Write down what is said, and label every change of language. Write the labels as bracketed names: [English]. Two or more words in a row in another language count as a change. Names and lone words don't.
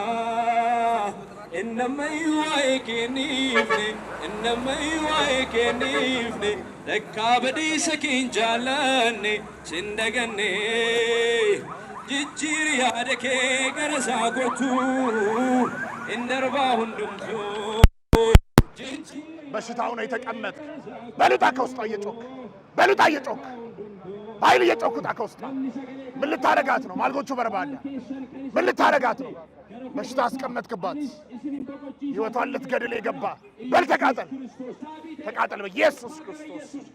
[Oromo] innamayyuu waa'ee kenniifne innamayyuu waa'ee kenniifne takkaa badiisa keen jaallanne sin daganne jijjiiri yaada kee gara isaa kottu indarbaa hundumቱ [Amharic] በሽታው ነው የተቀመጠ በሉጣ ከውስጧ እየጮክ በሉጣ እየጮክ በኃይል እየጮክ ውጣ ከውስጧ ምን ልታረጋት ነው ማልጎቹ በርባዳ ምን ልታረጋት ነው በሽታ አስቀመጥክባት ሕይወቷን ልትገድል የገባ በል ተቃጠል ተቃጠል በኢየሱስ ክርስቶስ